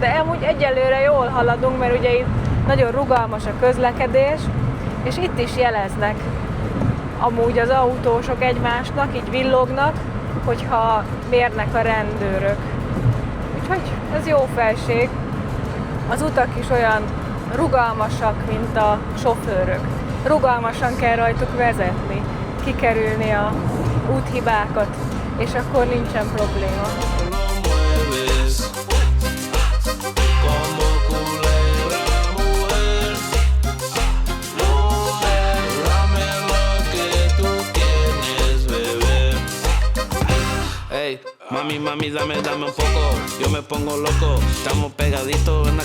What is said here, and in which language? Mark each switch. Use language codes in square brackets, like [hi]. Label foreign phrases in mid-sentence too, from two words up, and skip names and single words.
[hu] De amúgy egyelőre jól haladunk, mert ugye itt nagyon rugalmas a közlekedés, és itt is jeleznek amúgy az autósok egymásnak, így villognak, hogyha mérnek a rendőrök. Úgyhogy ez jó felség. Az utak is olyan rugalmasak, mint a sofőrök. Rugalmasan kell rajtuk vezetni, kikerülni a úthibákat, és akkor nincsen probléma. [es] Mami, mami, dame un poco, yo me pongo loco, estamos pegaditos en la